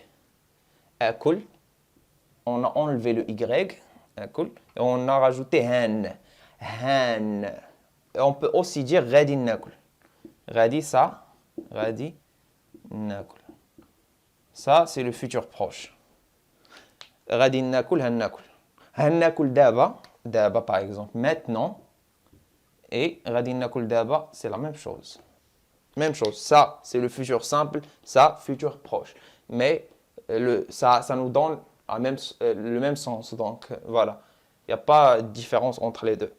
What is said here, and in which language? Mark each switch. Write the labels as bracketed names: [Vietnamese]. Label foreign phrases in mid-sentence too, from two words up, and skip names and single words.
[French] Akul, on a enlevé le Y, akul, et on a rajouté han. Han. Et on peut aussi dire [Arabic] radi nakul. [French] Radi, ça. [Arabic] Radi nakul. [French] Ça, c'est le futur proche. [Arabic] Radi nakul, han nakul. Han nakul daba. Daba, [French] par exemple, maintenant. Et [Arabic] radi nakul daba, [French] c'est la même chose. Même chose. Ça, c'est le futur simple. Ça, futur proche. Mais ça nous donne le même sens. Donc, voilà. Il n'y a pas de différence entre les deux.